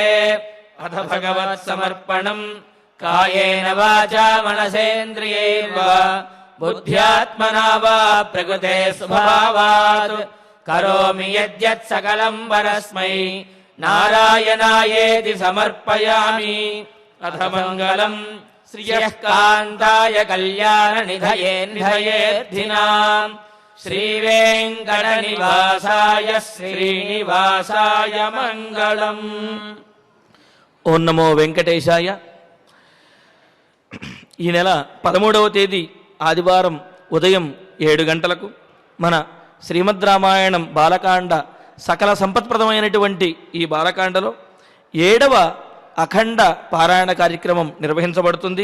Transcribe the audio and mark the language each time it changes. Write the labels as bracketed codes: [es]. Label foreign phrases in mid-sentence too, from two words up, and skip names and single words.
[sa] अथ भगवत्समर्पणम् कायेन वाचा मनसेन्द्रियैर्वा बुद्ध्यात्मना वा प्रकृते स्वभावात् करोमि यद्यत् सकलम् परस्मै नारायणायेति समर्पयामि। अथ मङ्गलम् श्रियः कान्ताय कल्याणनिधये निधयेऽर्थिनाम् श्रीवेङ्कटनिवासाय श्रीनिवासाय मङ्गलम्। ఓం నమో వెంకటేశాయ. [te] ఈ నెల 13వ తేదీ ఆదివారం ఉదయం 7 గంటలకు మన శ్రీమద్ రామాయణం బాలకాండ సకల సంపత్ప్రదమైనటువంటి ఈ బాలకాండలో 7వ అఖండ పారాయణ కార్యక్రమం నిర్వహించబడుతుంది.